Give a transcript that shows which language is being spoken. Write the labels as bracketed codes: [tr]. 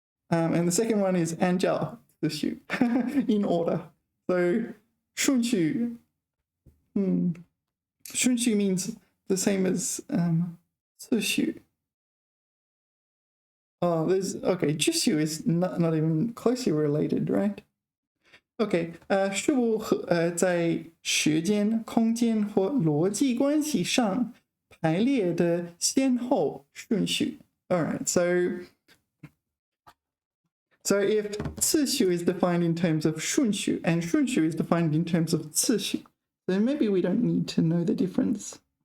[en] And the second one is [zh] 按照次序, [en] in order. So 顺序, 顺序 means the same as 次序. Oh, okay, 秩序 is not even closely related, right? [zh] Okay, 事物在时间、空间或逻辑关系上排列的先后顺序. [en] All right, so if 次序 is defined in terms of 顺序 and 顺序 is defined in terms of 次序, then maybe we don't need to know the difference.